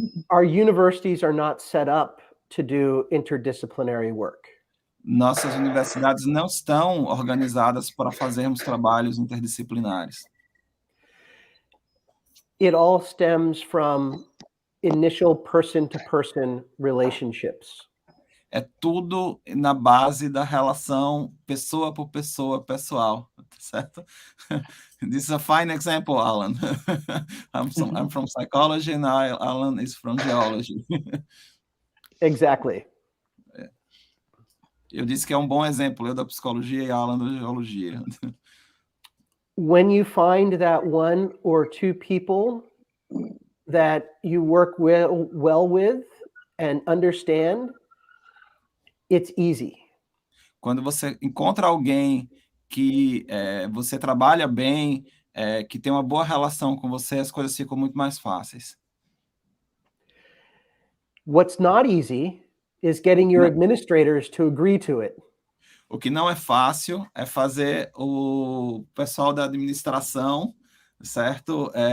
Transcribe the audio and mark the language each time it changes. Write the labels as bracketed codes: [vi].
[en] Our universities are not set up to do interdisciplinary work. [pt] Nossas universidades não estão organizadas para fazermos trabalhos interdisciplinares. [en] It all stems from initial person-to-person relationships. [pt] É tudo na base da relação pessoa por pessoa, pessoal, certo? [en] This is a fine example, Alan. I'm from psychology and Alan is from geology. Exactly. [pt] Eu disse que é um bom exemplo, eu da psicologia e Alan da geologia. [en] When you find that one or two people that you work well with and understand, it's easy. [pt] Quando você encontra alguém que você trabalha bem, que tem uma boa relação com você, as coisas ficam muito mais fáceis. [en] What's not easy is getting your administrators to agree to it. [pt] O que não é fácil é fazer o pessoal da administração, certo?